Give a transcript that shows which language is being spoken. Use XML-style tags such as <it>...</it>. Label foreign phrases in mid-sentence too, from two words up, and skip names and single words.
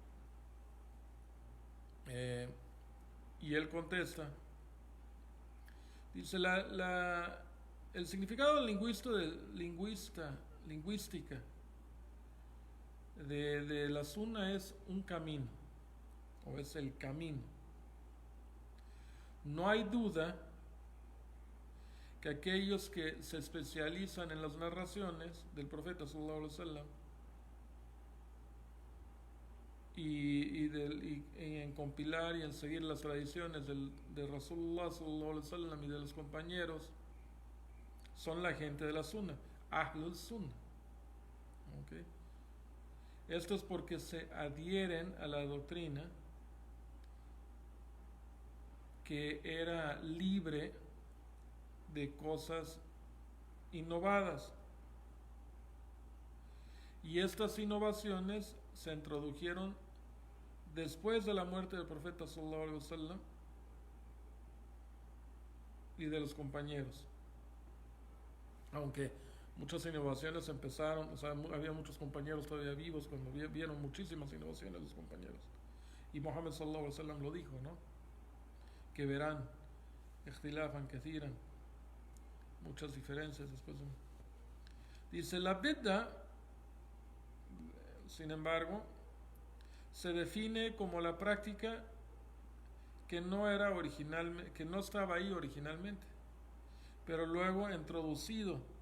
<es>Y él contesta, dice, el significado lingüística de la sunna es un camino. o es el camino. No hay duda que aquellos que se especializan en las narraciones del profeta</es> <ar>صلى الله عليه وسلم</ar> <es>y en compilar y en seguir las tradiciones de Rasulullah</es> <ar>صلى الله عليه وسلم</ar> <es>y de los compañeros son la gente de la Sunna,</es> <ar>أهل السنة.</ar> <es>¿Okay? Esto es porque se adhieren a la doctrina que era libre de cosas innovadas. Y estas innovaciones se introdujeron después de la muerte del profeta</es> <ar>صلى الله عليه وسلم</ar> <es>y de los compañeros. Aunque muchas innovaciones empezaron, o sea, había muchos compañeros todavía vivos cuando vieron muchísimas innovaciones los compañeros. Y Muhammad</es> <ar>صلى الله عليه وسلم</ar> <es>lo dijo, ¿no? Que verán,</es> <ar>اختلافا كثيرا,</ar> <es>muchas diferencias después. Dice, la bid'a, sin embargo, se define como la práctica que no estaba ahí originalmente, pero luego introducido.</es>